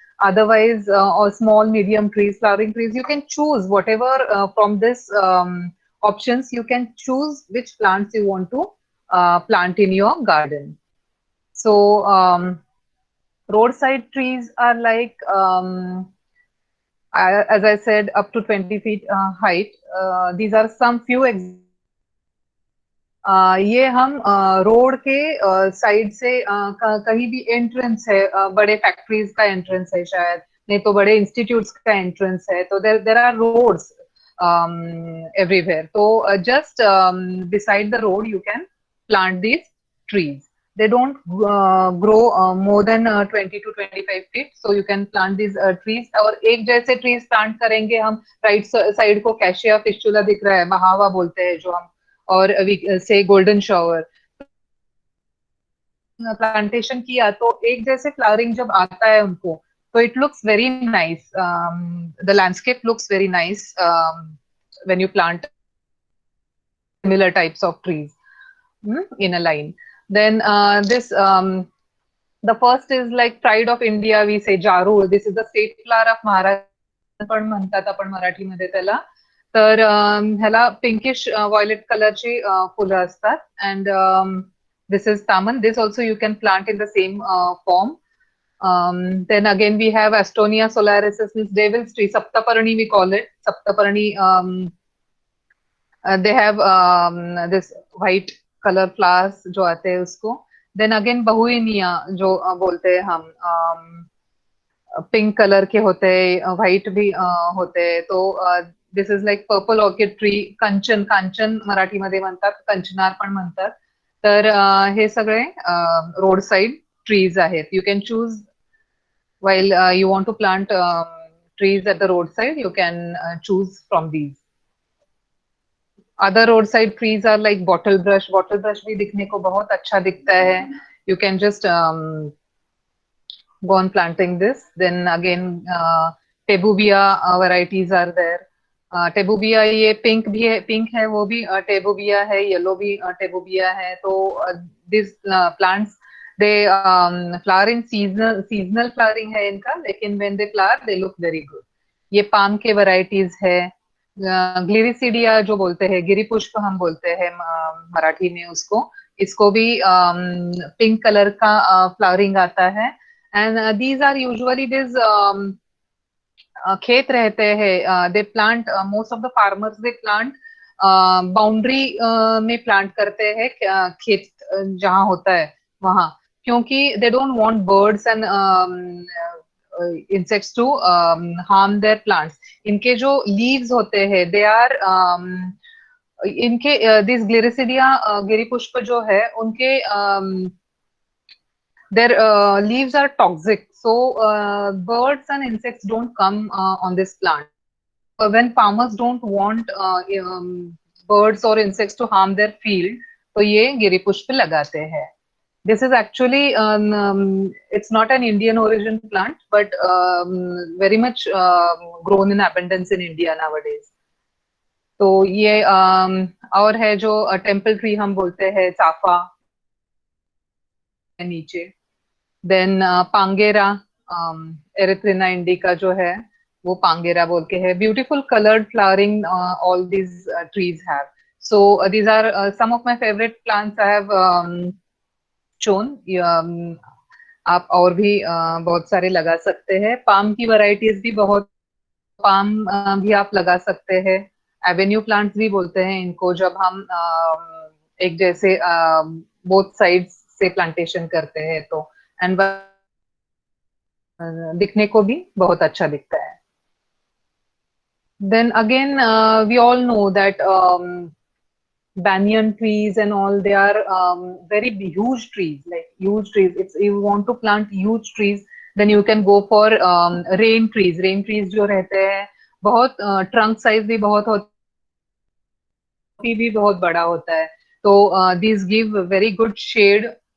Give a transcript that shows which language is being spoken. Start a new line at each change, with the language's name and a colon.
English: Otherwise, or small, medium trees, flowering trees. You can choose whatever from this options. You can choose which plants you want to plant in your garden. So roadside trees are like as I said, up to 20 feet height. These are some few
Hindi: ये हम road के side से कहीं भी entrance है, बड़े factories का entrance है शायद, नहीं तो बड़े इंस्टीट्यूट्स का एंट्रेंस है, तो
English: There are roads everywhere. So just beside the road you can plant these trees. They don't grow more than 20 to 25 feet, so you can plant these trees.
Hindi: और एक जैसे trees plant करेंगे हम, right side को cassia fistula दिख रहा है, महावा बोलते हैं जो हम, और से गोल्डन शॉवर प्लांटेशन किया तो एक जैसे फ्लावरिंग जब आता है उनको, तो
English: It looks very nice. The landscape looks very nice when you plant similar types of trees in a line. Then this The first is like pride of India, we say Jarul. This is the state flower of Maharashtra
Marathi: पण म्हणतात आपण मराठीमध्ये त्याला. तर ह्याला pinkish violet कलरची फुलं असतात.
English: And this is Taman. This also you can plant in the same form. Then again we have Astonia solaris, means devil's tree. Saptaparani we call it. Saptaparani. They have this white color flowers
Hindi: जो आते हैं उसको. Then again बहुइनिया जो बोलते हैं हम, pink colour के होते हैं, व्हाइट भी होते हैं.
English: तो this is like purple orchid tree.
Marathi: Kanchan, Kanchan मराठीमध्ये म्हणतात, कंचनार पण म्हणतात. तर हे सगळे रोड साइड ट्रीज आहेत.
English: You can choose while you want to plant trees at the roadside, you can choose from these. Other roadside trees are like bottle brush.
Hindi: Bottle brush भी दिखने को बहुत अच्छा दिखता है.
English: You can just go on planting this. Then again tabebuia varieties are there.
Hindi: टेबुबिया ये pink भी है, पिंक है वो भी टेबुबिया है, येलो भी टेबुबिया है.
English: तो this plants they flower in seasonal flowering है इनका, लेकिन when they flower they look very good.
Hindi: ये पाम के varieties है. ग्लिरिसिडिया जो बोलते हैं, गिरिपुष्प हम बोलते हैं मराठी में उसको. इसको भी पिंक कलर का फ्लावरिंग आता है.
English: And these are usually this खेत रहते हैं. They plant, most of the farmers they plant
Hindi: boundary में प्लांट करते हैं, खेत जहाँ होता है वहां, क्योंकि
English: They don't want birds and insects to harm their plants.
Hindi: इनके जो leaves होते हैं
English: they are इनके this Gliricidia
Hindi: गिरिपुष्प जो है उनके
English: their leaves are toxic, so birds and insects don't come on this plant. When farmers don't want birds or insects to harm their field,
Hindi: तो ये गिरिपुष्प लगाते हैं.
English: This is actually it's not an Indian origin plant, but very much grown in abundance in India nowadays.
Hindi: तो ये और है जो temple tree हम बोलते हैं, चाफा नीचे. देन पांगेरा, एरिथ्रिना इंडिका जो है वो पांगेरा बोल के है.
English: Beautiful coloured flowering all these trees have. So these are some of my favorite plants I have shown.
Hindi: आप और भी बहुत सारे लगा सकते हैं. पाम की वैरायटीज भी बहुत, पाम भी आप लगा सकते हैं. एवेन्यू प्लांट्स भी बोलते हैं इनको, जब हम एक जैसे बोथ साइड्स से प्लांटेशन करते हैं तो. एंड दिखने को भी बहुत अच्छा दिखता है.
English: Then again we all know that banyan trees and all, they are very huge trees, like huge trees. If you want to plant huge trees, then you can go for rain trees.
Hindi: Rain trees जो रहते हैं बहुत trunk size भी बहुत होता है, भी बहुत बड़ा होता है.
English: तो these give very good shade.